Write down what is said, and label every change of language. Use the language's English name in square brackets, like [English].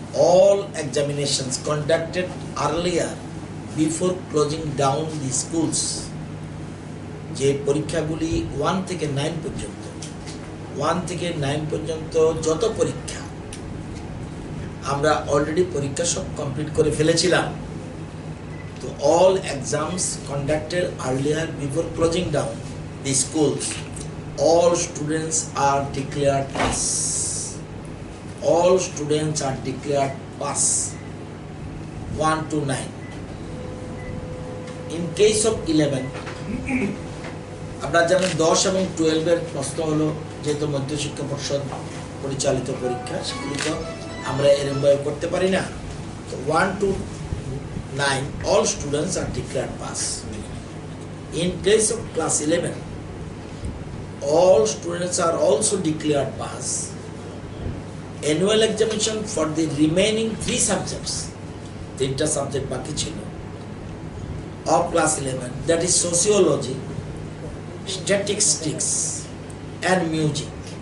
[English] all examinations conducted earlier before closing down the schools, [Bangla] যে পরীক্ষাগুলি 1 থেকে 9 পর্যন্ত, 1 থেকে 9 পর্যন্ত যত পরীক্ষা আমরা অলরেডি পরীক্ষা সব কমপ্লিট করে ফেলেছিলাম। [English] তো all exams conducted earlier before closing down the schools, all students are declared pass. All students are declared pass 1 to 9. In case of 11, [Bangla] আপনারা জানেন 10 এবং 12 এর প্রশ্ন হলো, যেহেতু মধ্যশিক্ষা পর্ষদ পরিচালিত পরীক্ষা, সেগুলি তো আমরা এরমভাবে করতে পারি না। [English] তো 1 to 9 all students are declared pass. In case of class 11, all students are also declared pass. Annual examination for the remaining 3 subjects, [Bangla] 3টা সাবজেক্ট বাকি ছিল [English] of class 11, that is sociology, statistics and music.